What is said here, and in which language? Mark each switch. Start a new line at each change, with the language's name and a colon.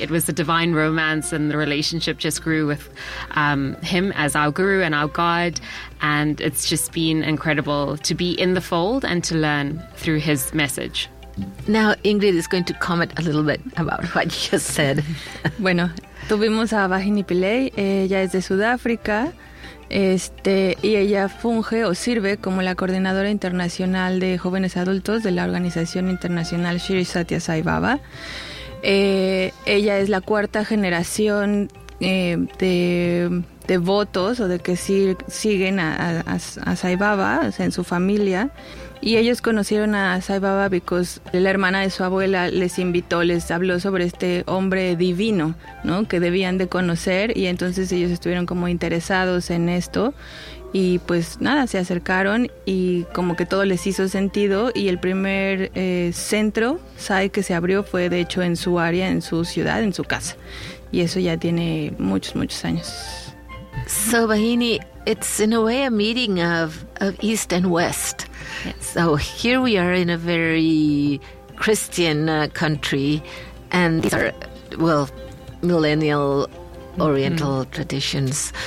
English: It was a divine romance and the relationship just grew with him as our guru and our guide, and it's just been incredible to be in the fold and to learn through his message. Now Ingrid is going to comment a little bit about what you just said.
Spanish: Bueno, tuvimos a Vahini Pillay, ella es de Sudáfrica, y ella funge o sirve como la coordinadora internacional de jóvenes adultos de la organización internacional Sri Satya Sai Baba. Ella es la cuarta generación de devotos o de que siguen a Sai Baba, o sea, en su familia. Y ellos conocieron a Sai Baba porque la hermana de su abuela les invitó, les habló sobre este hombre divino, ¿no?, que debían de conocer. Y entonces ellos estuvieron como interesados en esto Y pues nada, se acercaron y como que todo les hizo sentido. Y el primer centro SAI que se abrió fue de hecho en su área, en su ciudad, en su casa. Y eso ya tiene muchos, muchos años.
English: So Bahini, it's in a way a meeting of East and West. Yes. So here we are in a very Christian country, and these are, well, millennial Oriental mm-hmm. traditions.